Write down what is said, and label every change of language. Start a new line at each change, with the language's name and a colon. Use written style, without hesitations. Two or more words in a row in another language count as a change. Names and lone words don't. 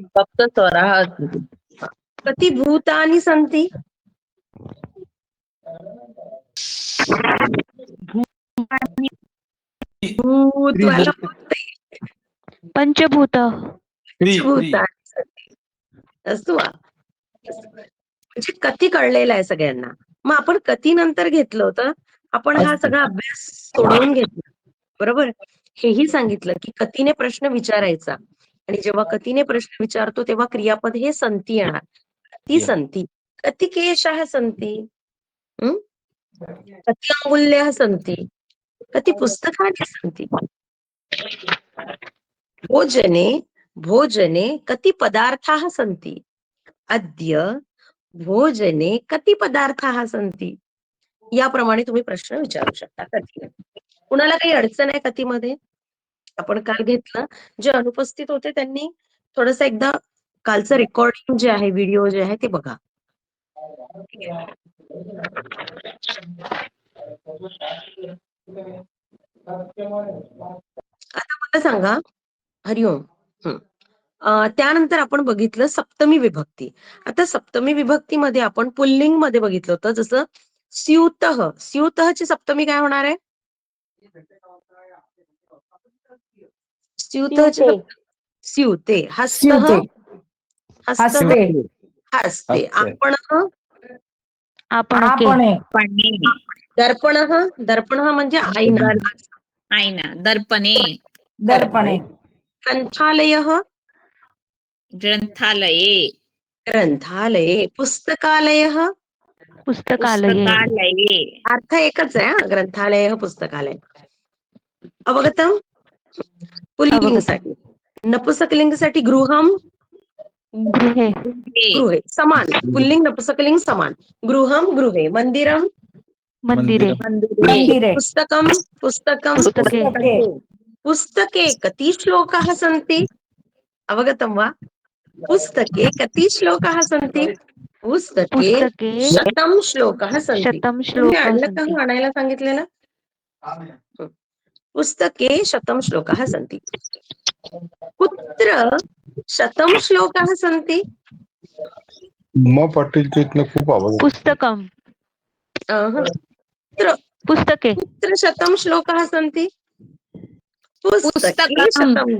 Sanskrit: 7 स्वराः सन्ति. कति भूतानि सन्ति? पंचभूताः. भूतानि सन्ति. अस्तु वा?
Marathi: म्हणजे कती कळलेला आहे सगळ्यांना. मग आपण कती नंतर घेतलं होतं, आपण हा सगळा अभ्यास सोडवून घेतला बरोबर. हेही सांगितलं की कतीने प्रश्न विचारायचा, आणि जेव्हा कतीने प्रश्न विचारतो तेव्हा क्रियापद हे सन्ति येणार.
Sanskrit: ती सन्ति. कति केशाः सन्ति? कति अंगुल्याः सन्ति? कति पुस्तकानि सन्ति? भोजने कति पदार्थाः सन्ति? अद्य भोजने कति पदार्थाः सन्ति?
Marathi: याप्रमाणे तुम्ही प्रश्न विचारू शकता कथीने. कुणाला काही अडचण आहे कथीमध्ये? आपण काल घेतलं, जे अनुपस्थित होते त्यांनी थोडंसं एकदा कालचं रेकॉर्डिंग जे आहे, व्हिडिओ जे आहे ते बघा. आता मला सांगा, हरिओम. त्यानंतर आपण बघितलं सप्तमी विभक्ती. आता सप्तमी विभक्तीमध्ये आपण पुल्लिंग मध्ये बघितलं होतं, जसं स्यूतः. स्यूतःची सप्तमी काय होणार आहे?
Sanskrit: स्यूतःची स्यूते. हस्तः हस्ते. आपणः दर्पणः
Marathi: म्हणजे आईना.
Sanskrit: आईना. दर्पणे. ग्रंथालयः ग्रंथालये ग्रंथालये पुस्तकालयः पुस्तकालये पुस्तकालये
Marathi: अर्थ एकच आहे हा,
Sanskrit: ग्रंथालयः पुस्तकालय. अवगतम?
Marathi: पुल्लिंगसाठी. नपुंसकलिंगसाठी गृहम
Sanskrit: गृहे गृहे समान.
Marathi: पुल्लिंग नपुंसकलिंग समान.
Sanskrit: गृहम गृहे. मंदिरम मंदिरे मंदिरे पुस्तकम पुस्तकम पुस्तके पुस्तके कति श्लोकाः सन्ति? अवगतं वा? पुस्तके कति श्लोकाः सन्ति? पुस्तके पुस्तके 100 श्लोकाः सन्ति. 100
Marathi: तुम्ही
Sanskrit: श्लोकाः
Marathi: आणलं
Sanskrit: सन्ति.
Marathi: का आणायला सांगितलेलं?
Sanskrit: पुस्तके 100 श्लोकाः सन्ति. कुत्र 100 श्लोकाः सन्ति?
Marathi: मग पाटीलच्या इथनं खूप आवाज येतो.
Sanskrit: पुस्तकं कुत्र पुस्तके कुत्र 100 श्लोकाः सन्ति? पुस्तके 100